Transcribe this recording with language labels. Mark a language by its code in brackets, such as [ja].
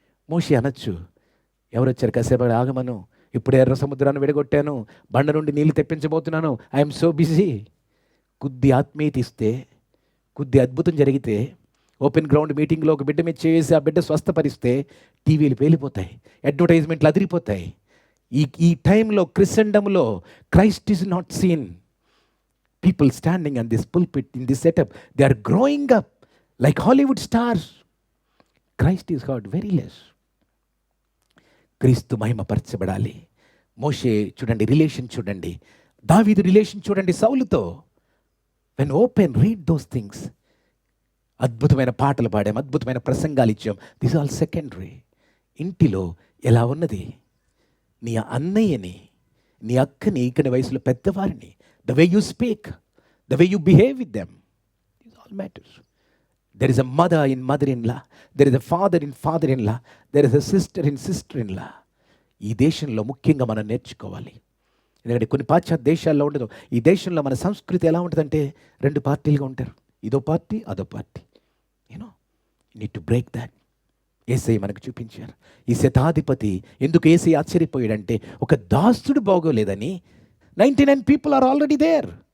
[te] మోషే అనొచ్చు, ఎవరు వచ్చారు, కాసేపు ఆగమను, ఇప్పుడు ఎర్ర సముద్రాన్ని విడగొట్టాను, బండ నుండి నీళ్ళు తెప్పించబోతున్నాను, [en] I'm so busy. [te] కొద్ది ఆత్మీయత ఇస్తే, కొద్ది అద్భుతం జరిగితే, ఓపెన్ గ్రౌండ్ మీటింగ్లో ఒక బిడ్డ మీద చేసి ఆ బిడ్డ స్వస్థపరిస్తే టీవీలు పేలిపోతాయి, అడ్వర్టైజ్మెంట్లు అదిరిపోతాయి. ఈ టైంలో క్రిస్టెండమ్లో [en] Christ is not seen. People standing on this pulpit in this setup, they are growing up like Hollywood stars. Christ is heard very less. [te] క్రీస్తు మహిమపరచబడాలి. మోషే చూడండి, రిలేషన్ చూడండి. దావీదు రిలేషన్ చూడండి సౌలుతో. [en] when open, read those things. [te] అద్భుతమైన పాటలు పాడాం, అద్భుతమైన ప్రసంగాలు ఇచ్చాం. [en] This all secondary. [te] ఇంటిలో ఎలా ఉన్నది, నీ అన్నయ్యని, నీ అక్కని, ఇక్కడి వయసులో పెద్దవారిని, [en] the way you speak, the way you behave with them, this all matters. There is a mother in mother-in-law, there is a father in father-in-law, there is a sister in sister-in-law. [te] ఈ దేశంలో ముఖ్యంగా మనం నేర్చుకోవాలి. ఎందుకంటే కొన్ని పాశ్చాత్య దేశాల్లో ఉండదు. ఈ దేశంలో మన సంస్కృతి ఎలా ఉంటుందంటే 2 పార్టీలుగా ఉంటారు, ఇదో పార్టీ అదో party. [en] You need to break that. [te] యేసయ్య మనకు చూపించారు. ఈ శతాధిపతి ఎందుకు యేసయ్య ఆశ్చర్యపోయాడంటే, ఒక దాసుడు బాగోలేదని [en] 99 people are already there.